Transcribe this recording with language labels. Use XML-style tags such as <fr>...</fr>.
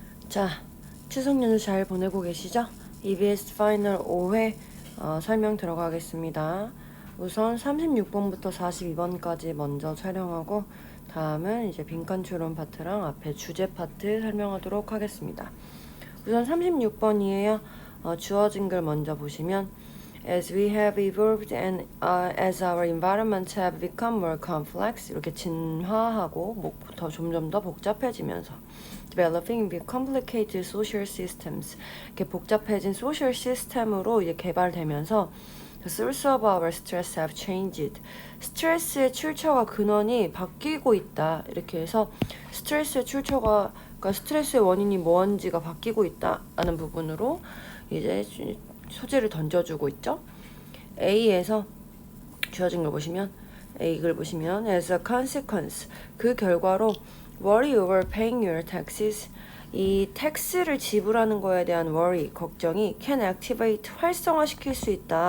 <ko>자, 추석 연휴 잘 보내고 계시죠? EBS 파이널 5회 설명 들어가겠습니다. 우선 36번부터 42번까지 먼저 촬영하고 다음은 이제 빈칸 추론 파트랑 앞에 주제 파트 설명하도록 하겠습니다. 우선 36번이에요. 주어진 글 먼저 보시면</ko> <en>As we have evolved and as our environments have become more complex</en> <ko>이렇게 진화하고 점점 더 복잡해지면서</ko> <en>developing complicated social systems</en> <ko>이렇게 복잡해진 소셜 시스템으로 이제 개발되면서</ko> <en>the source of our stress have changed.</en> <ko>스트레스의 출처와 근원이 바뀌고 있다. 이렇게 해서 스트레스의 출처가 그러니까 스트레스의 원인이 뭔지가 바뀌고 있다라는 부분으로 이제 소재를 던져주고 있죠. A에서 주어진 걸 보시면 A 글 보시면</ko> <en>as a consequence</en> <ko>그 결과로</ko> <en>worry over paying your taxes</en> <ko>이 텍스를 지불하는 거에 대한 worry, 걱정이</ko> <en>can activate,</en> <ko>활성화시킬 수 있다.</ko>